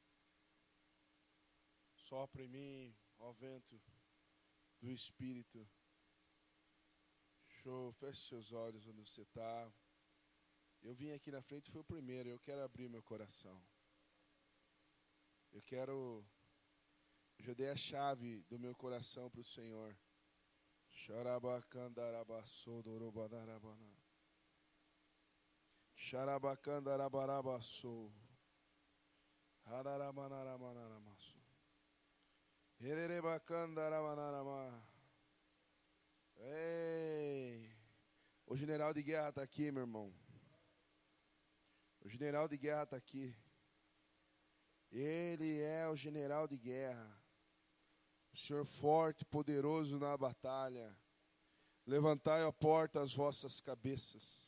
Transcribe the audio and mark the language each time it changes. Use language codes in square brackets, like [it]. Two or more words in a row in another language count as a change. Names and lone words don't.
[pt] Sopra em mim, ó vento do Espírito. Show, feche seus olhos onde você está. Eu vim aqui na frente, foi o primeiro. Eu quero abrir meu coração. Eu já dei a chave do meu coração para o Senhor. Xarabacandarabassodorobadarabana. Xarabacandarabarabasou. Hararamanaramanaramassou. Hererebacandaramanarama. Ei! O general de guerra está aqui, meu irmão. O general de guerra está aqui. Ele é o general de guerra. O Senhor forte, poderoso na batalha. Levantai, ó porta, as vossas cabeças.